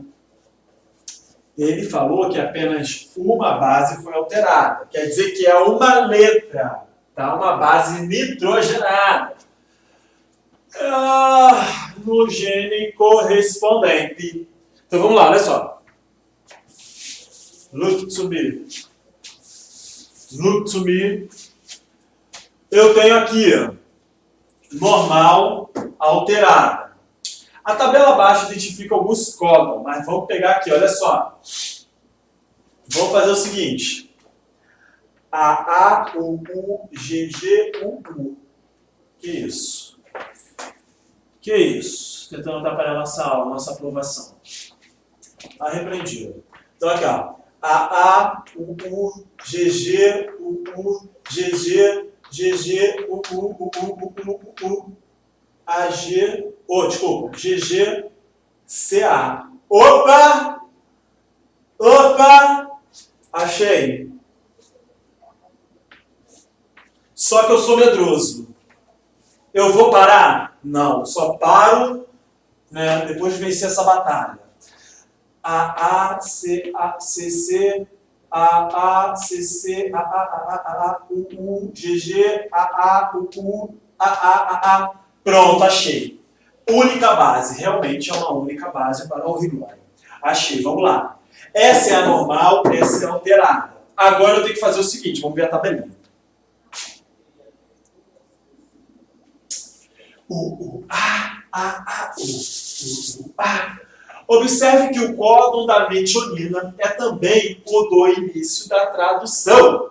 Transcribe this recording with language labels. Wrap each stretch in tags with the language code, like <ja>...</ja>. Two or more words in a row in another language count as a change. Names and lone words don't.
<pt>Ele falou que apenas uma base foi alterada. Quer dizer que é uma letra, tá? Uma base nitrogenada. No gene correspondente. Então vamos lá, olha só.</pt> <en>Look to me. Look to me.</en> <pt>Eu tenho aqui, ó, normal, alterada. A tabela abaixo identifica alguns códons, mas vamos pegar aqui, olha só. Vamos fazer o seguinte. A, U, U, G, G, U, U. Que isso? Que isso? Tentando atrapalhar nossa aula, nossa aprovação. Tá repreendido. Então aqui, ó. A, U, U, G, G, U, U, G, G, G, G, U, U, U, U, U, U, A, G, desculpa, G, G, C, A. Opa! Opa! Achei. Só que eu sou medroso. Eu vou parar? Não, só paro, né, depois de vencer essa batalha. A, C, A, C, C, A, C, C, A, U, U, G, G, A, U, U, A. Pronto, achei. Única base, realmente é uma única base para o rigório. Achei, vamos lá. Essa é a normal, essa é a alterada. Agora eu tenho que fazer o seguinte, vamos ver a tabelinha. Observe que o códon da metionina é também o do início da tradução.</pt>